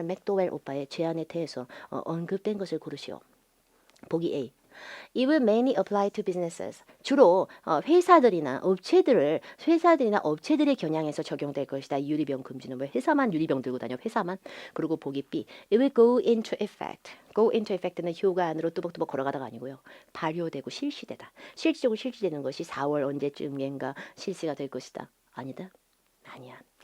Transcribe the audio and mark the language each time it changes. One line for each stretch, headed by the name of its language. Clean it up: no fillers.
Korean: McDowell 오빠의 제안에 대해서 언급된 것을 고르시오. 보기 A.
English: It will mainly apply to businesses.
Korean: 주로 회사들이나 업체들을 겨냥해서 적용될 것이다. 유리병 금지는 왜 회사만 유리병 들고 다녀? 회사만. 그리고 보기 B.
English: It will go into effect. go into effect
Korean: 는 효과 안으로 뚜벅뚜벅 걸어가다가 아니고요. 발효되고 실시되다. 실질적으로 실시되는 것이 4월 언제쯤인가 실시가 될 것이다. 아니다. 아니야.